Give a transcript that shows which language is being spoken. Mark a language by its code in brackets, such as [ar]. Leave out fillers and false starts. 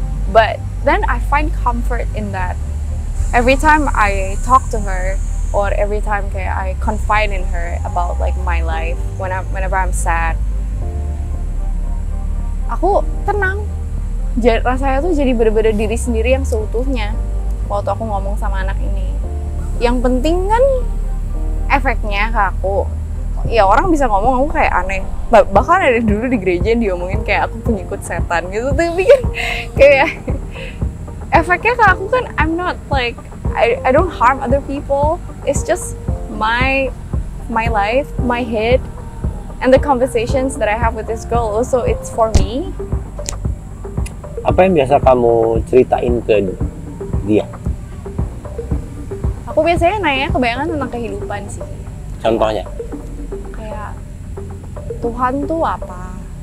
[en] But then I find comfort in that. Every time I talk to her, or every time [id] kayak [en] I confide in her about like my life, whenever I'm sad, [id] aku tenang. Rasanya tuh jadi bener-bener diri sendiri yang seutuhnya waktu aku ngomong sama anak ini. Yang penting kan efeknya ke aku. Ya orang bisa ngomong aku kayak aneh. Bahkan ada dulu di gereja yang diomongin kayak aku pengikut setan gitu. Tapi kan kayak efeknya ke aku kan [en] I'm not like I don't harm other people. It's just my life, my head, and the conversations that I have with this girl. Also, it's for me. [id] Apa yang biasa kamu ceritain ke dia? Aku biasanya nanya kebanyakan tentang kehidupan sih. Contohnya? Kayak Tuhan tuh apa?